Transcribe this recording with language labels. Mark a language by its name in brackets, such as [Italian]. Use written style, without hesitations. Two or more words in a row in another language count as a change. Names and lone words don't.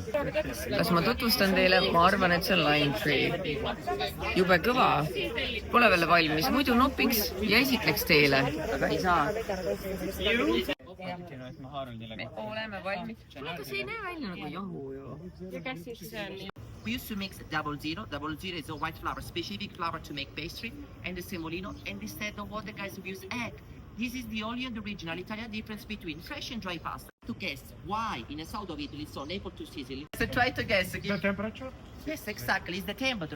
[Estonian] kas ma tutvustan teile? Ma arvan, et see on [English] lime tree. [Estonian] jube kõva. Pole veel valmis, muidu nopiks ja esitleks teile, aga ei saa. Me oleme valmis. Aga see ei näe välja nagu jahu ju. [English] We used to mix double zero. Double zero is a white flour, specific flour to make pastry, and the semolino. And instead of water, guys, we use egg. This is the only and original Italian difference between fresh and dry pasta. To guess why in the south of Italy, so Naples to Sicily. So try to guess. The temperature? Yes, exactly. It's the temperature.